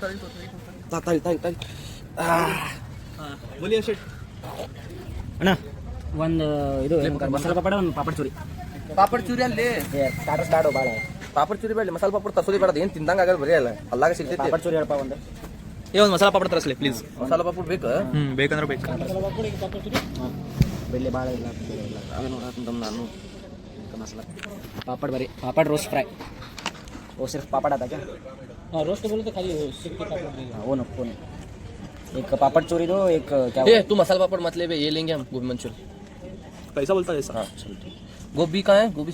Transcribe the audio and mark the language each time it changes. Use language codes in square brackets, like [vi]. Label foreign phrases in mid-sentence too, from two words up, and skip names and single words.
[kn] ಅಣ್ಣ ಒಂದು ಇದು ಮಸಾಲೆ ಪಾಪಡ ಒಂದು ಪಾಪಡ್ ಚೂರಿ ಪಾಪಡ್ ಚೂರಿ ಅಲ್ಲಿ ಸ್ಟಾರ್ಟರ್ಸ್ ಬ್ಯಾಡು ಭಾಳ ಪಾಪಡ್ ಚೂರಿ ಬೇಡ ಮಸಾಲೆ ಪಾಪಡ್ ತರ್ಸೋದಿ ಬೇಡ ಏನು ತಿಂದಂಗ ಆಗಲ್ಲ ಬರೀ ಅಲ್ಲ ಅಲ್ಲಾಗ ಸಿಗ್ತೈತಿ ಪಾಪಡ್ ಚೂರಿ ಹೇಳಪ್ಪ ಒಂದು ಒಂದು ಮಸಾಲ ಪಾಪಡ್ ತರಿಸ್ಲಿ ಪ್ಲೀಸ್ ಮಸಾಲೆ ಪಾಪಡ್ ಬೇಕು ಬೇಕಂದ್ರೆ ಬೇಕು ಬೆಳ್ಳಿ ಭಾಳ ಇಲ್ಲ ಅವೇನು ನಾನು [hi] मसाला पापड़ भरी पापड़ रोस्ट फ्राई वो सिर्फ पापड़ आता क्या हाँ रोस्ट बोले तो खाली सिर्फ पापड़ वो न वो एक पापड़ चूरी दो एक क्या ए तू मसाला पापड़ मत ले बे ये लेंगे हम गोभी मंचूर पैसा बोलता है ऐसा हाँ चलो ठीक गोभी कहाँ है गोभी